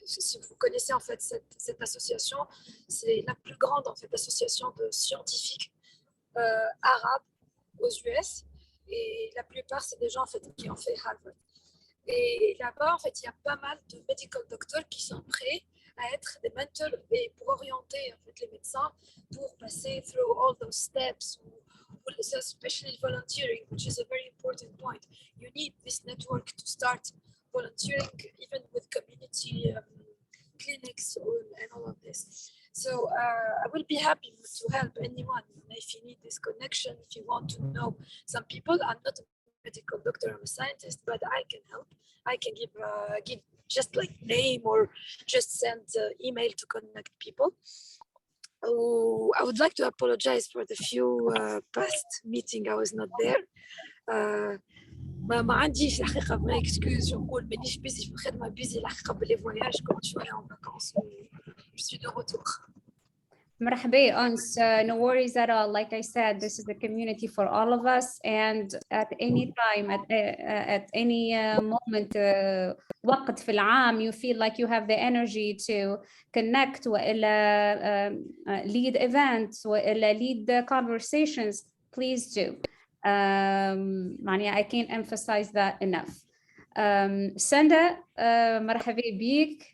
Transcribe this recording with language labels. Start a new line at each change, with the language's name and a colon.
French: Si vous connaissez en fait cette association, c'est la plus grande en fait association de scientifiques arabes aux US, et la plupart c'est des gens en fait qui ont fait Harvard. Et là-bas en fait il y a pas mal de medical doctors qui sont prêts à être des mentors et pour orienter en fait les médecins pour passer
English: through all those steps, especially volunteering, which is a very important point. You need this network to start volunteering, even with community clinics and all of this. So I will be happy to help anyone if you need this connection, if you want to know some people. I'm not a medical doctor, I'm a scientist, but I can help. I can give just like name or just send email to connect people. I would like to apologize for the few past meeting I was not there.
Arabic: ما عنديش الحقيقة ما اكسكوز نقول مانيش بيزي في الخدمة بيزي الحقيقة باللي فواياج كنت شوية
French: en vacances je suis de retour.
Arabic: مرحبا أنس.
English: No worries at all. Like I said, this is a community for all of us, and at any time, at any moment,
Arabic: وقت في العام,
English: you feel like you have the energy to connect وإلا lead events وإلا lead conversations, please do. I can't emphasize that enough.
Arabic: Sanda, مرحبا بك.